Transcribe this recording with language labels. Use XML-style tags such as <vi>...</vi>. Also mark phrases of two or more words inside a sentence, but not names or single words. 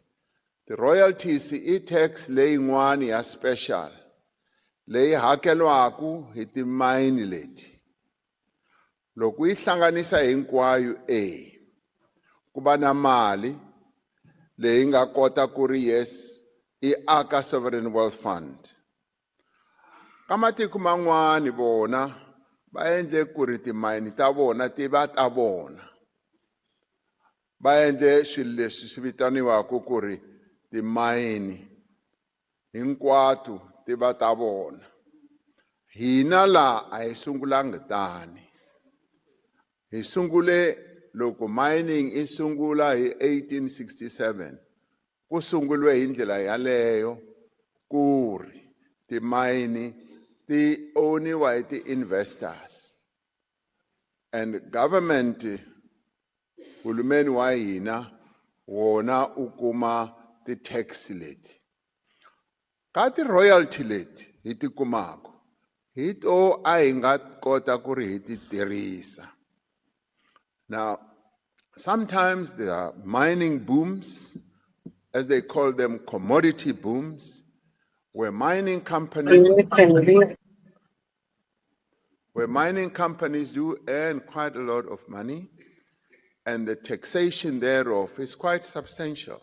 <ts>Ti-royalties i tax leyin'wani ya special leyi hakelwaku hi timayini leti. Loko yi hlanganisa hinkwayo ku va na mali leyi nga kota ku ri yes i aka</ts> <en>sovereign wealth fund.</en> <ts>Ka matiko man'wani vona va endle ku ri timayini ta vona ti va ta vona. Va endle swilo leswi swi vitaniwaku ku ri timayini hinkwato ti va ta vona. Hina laha a hi sungulanga tani. Hi sungule loko mining i sungula hi 1867 ku sungulwe hi ndlela yaleyo ku ri timayini ti owniwa hi</ts> <en>ti-investors and government</en> <ts>hulumeni wa hina wona u kuma ti-tax leti. Ka ti-royalty leti hi ti kumaka hi to a hi nga kota ku ri hi ti tirhisa.</ts> <en>Now, sometimes there are mining booms, as they call them, commodity booms, where mining companies do earn quite a lot of money, and the taxation thereof is quite substantial.</en>